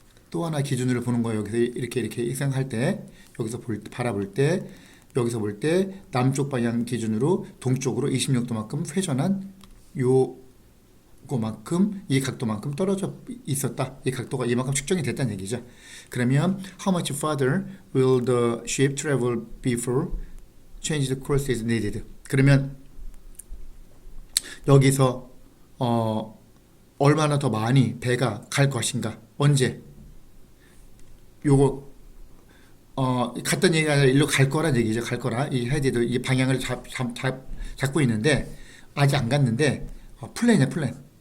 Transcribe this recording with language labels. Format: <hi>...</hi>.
<ko>또 하나 기준으로 보는 거예요. 여기서 이렇게 생각할 때, 여기서 바라볼 때, 여기서 볼 때 남쪽 방향 기준으로 동쪽으로 26도만큼 회전한 요거만큼 이 각도만큼 떨어져 있었다. 이 각도가 이만큼 측정이 됐다는 얘기죠. 그러면</ko> <en>how much farther will the ship travel before change the course is needed?</en> <ko>그러면 여기서 얼마나 더 많이 배가 갈 것인가? 언제? 요거 갔던 얘기가 아니라 일로 갈 거란 얘기죠. 갈 거라. 이 헤디도 이 방향을 잡고 있는데 아직 안 갔는데 플랜이야, 플랜.</ko>